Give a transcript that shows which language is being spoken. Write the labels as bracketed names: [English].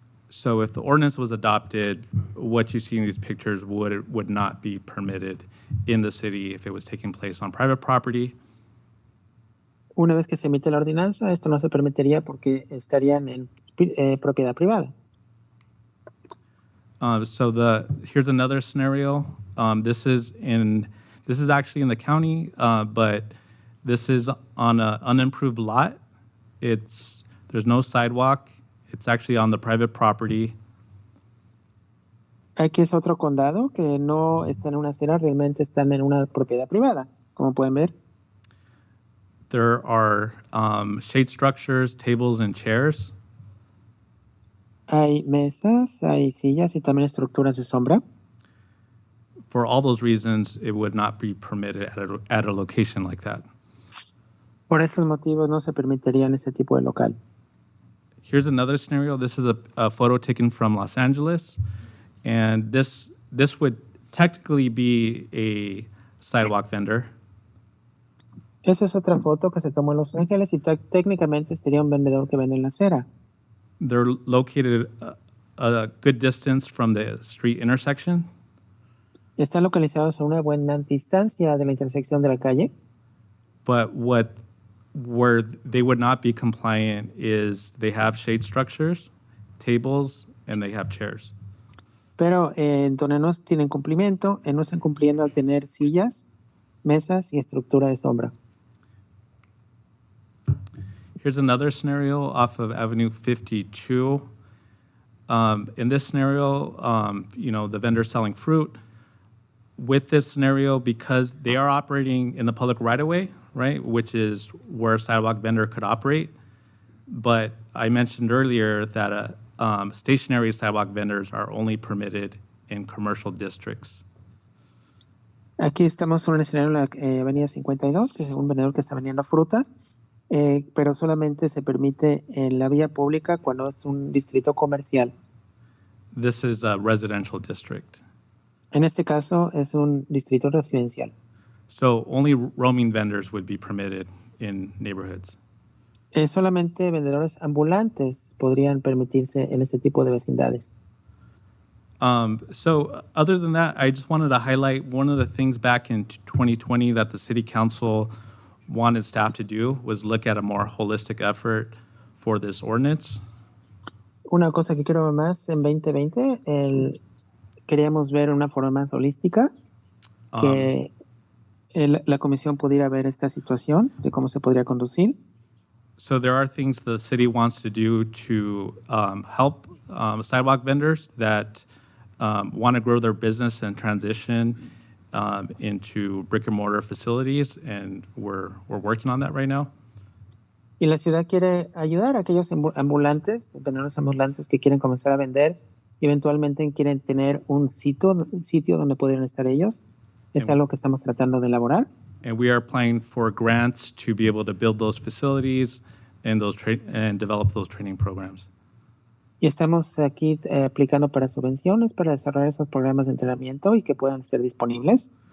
[English] So if the ordinance was adopted, what you see in these pictures would not be permitted in the city if it was taking place on private property. [Spanish] Una vez que se emite la ordenanza, esto no se permitiría porque estarían en propiedad privada. [English] Here's another scenario. This is actually in the county, but this is on an unimproved lot. There's no sidewalk. It's actually on the private property. [Spanish] Aquí es otro condado que no está en una acera, realmente están en una propiedad privada, como pueden ver. [English] There are shade structures, tables, and chairs. [Spanish] Hay mesas, hay sillas y también estructuras de sombra. [English] For all those reasons, it would not be permitted at a location like that. [Spanish] Por esos motivos no se permitirían ese tipo de local. [English] Here's another scenario. This is a photo taken from Los Angeles, and this would technically be a sidewalk vendor. [Spanish] Esa es otra foto que se tomó en Los Ángeles y técnicamente sería un vendedor que vende en la acera. [English] They're located a good distance from the street intersection. [Spanish] Están localizados a una buena distancia de la intersección de la calle. [English] But where they would not be compliant is they have shade structures, tables, and they have chairs. [Spanish] Pero en donde no tienen cumplimiento, no están cumpliendo al tener sillas, mesas y estructura de sombra. [English] Here's another scenario off of Avenue 52. In this scenario, the vendor selling fruit. With this scenario, because they are operating in the public right-of-way, right, which is where a sidewalk vendor could operate. But I mentioned earlier that stationary sidewalk vendors are only permitted in commercial districts. [Spanish] Aquí estamos en un escenario en la avenida 52, que es un vendedor que está vendiendo fruta, pero solamente se permite en la vía pública cuando es un distrito comercial. [English] This is a residential district. [Spanish] En este caso es un distrito residencial. [English] So only roaming vendors would be permitted in neighborhoods. [Spanish] Solamente vendedores ambulantes podrían permitirse en este tipo de vecindades. [English] So other than that, I just wanted to highlight one of the things back in 2020 that the City Council wanted staff to do was look at a more holistic effort for this ordinance. [Spanish] Una cosa que quiero ver más en 2020, queríamos ver una forma más holística, que la comisión pudiera ver esta situación de cómo se podría conducir. [English] So there are things the city wants to do to help sidewalk vendors that want to grow their business and transition into brick and mortar facilities, and we're working on that right now. [Spanish] Y la ciudad quiere ayudar a aquellos ambulantes, vendedores ambulantes que quieren comenzar a vender, y eventualmente quieren tener un sitio donde pudieran estar ellos. Es algo que estamos tratando de elaborar. [English] And we are applying for grants to be able to build those facilities and develop those training programs. [Spanish] Y estamos aquí aplicando para subvenciones para desarrollar esos programas de entrenamiento y que puedan ser disponibles